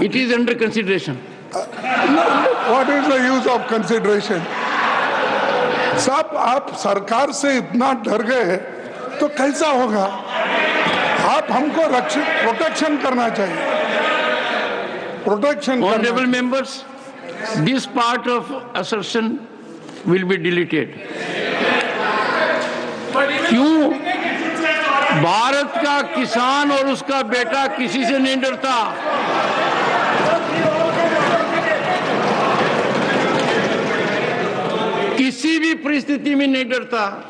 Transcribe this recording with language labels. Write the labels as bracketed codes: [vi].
[en] It is under consideration. What is the use of consideration? [hi] साहब, आप सरकार से इतना डर गए तो कैसा होगा? आप हमको प्रोटेक्शन करना चाहिए, protection. [en] Honorable members, this part of assertion will be deleted. [hi] क्यों? भारत का किसान और उसका बेटा किसी से नहीं डरता। किसी भी परिस्थिति में नहीं डरता।